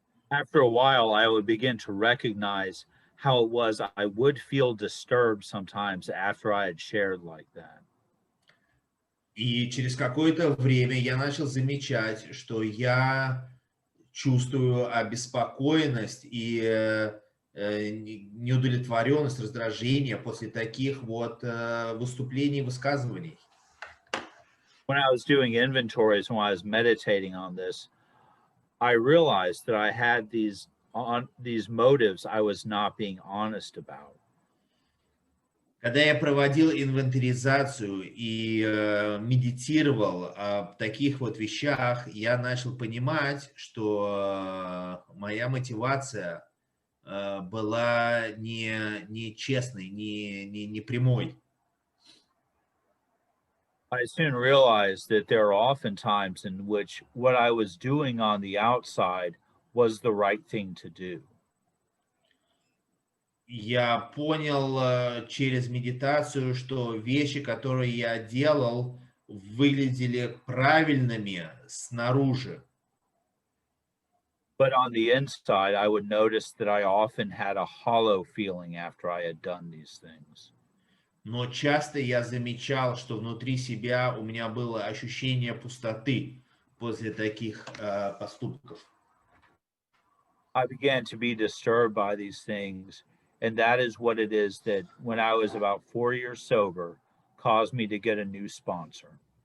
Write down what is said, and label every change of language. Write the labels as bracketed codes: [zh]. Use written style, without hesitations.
[en] After a while, I would begin to recognize how it was I would feel disturbed sometimes after I had shared like that. [ru] И через какое-то время я начал замечать, что я чувствую обеспокоенность и неудовлетворенность, раздражение после таких вот выступлений и высказываний. [en] When I was doing inventories, when I was meditating on this, I realized that I had these motives I was not being honest about. [ru] Когда я проводил инвентаризацию и медитировал о таких вот вещах, я начал понимать, что моя мотивация была не честной, не прямой. [en] I soon realized that there are often times in which what I was doing on the outside was the right thing to do. [ru] Я понял через медитацию, что вещи, которые я делал, выглядели правильными снаружи. [en] But on the inside, I would notice that I often had a hollow feeling after I had done these things. [ru] Но часто я замечал, что внутри себя у меня было ощущение пустоты после таких поступков. [en] I began to be disturbed by these things, and that is what it is that when I was about 4 years sober, caused me to get a new sponsor.